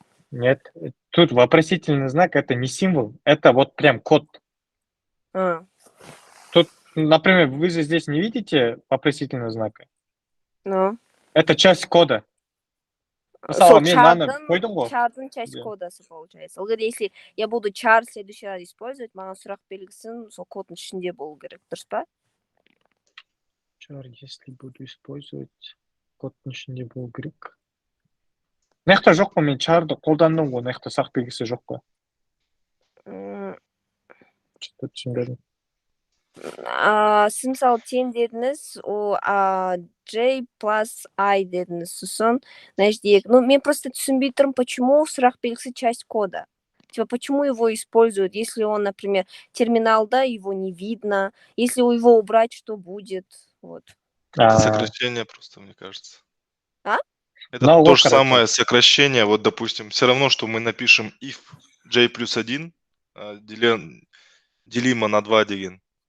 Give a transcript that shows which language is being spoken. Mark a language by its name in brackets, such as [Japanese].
[Russian] Нет, тут вопросительный знак это не символ, это вот прям код. Тут, например, вы же здесь не видите вопросительного знака? Это часть кода. Чардың часть кодасы получается. Если я буду char в следующий раз использовать, [Kazakh] маған сұрақ белгісін сол кодның ішінде болу керек, дұрыс па? Char, [Russian] если буду использовать, [Kazakh] кодның ішінде болу керек. Мынақты жоқ қой, мен chарды қолдандым ғой, мынақты сұрақ белгісі жоқ қой. Что-то түсінбедім. Сіз мысалы 10 дедіңіз, J plus I дедіңіз, сосын мына жерде мен просто түсінбей тұрмын, почему сұрақ белгісі [Russian] часть кода. Типа, почему его используют, если он, например, терминалда, его не видно, если его убрать, что будет, вот. Это сокращение просто, мне кажется. А? Это то же самое сокращение, вот, допустим, все равно, что мы напишем if j плюс 1 делимо на 2 деген.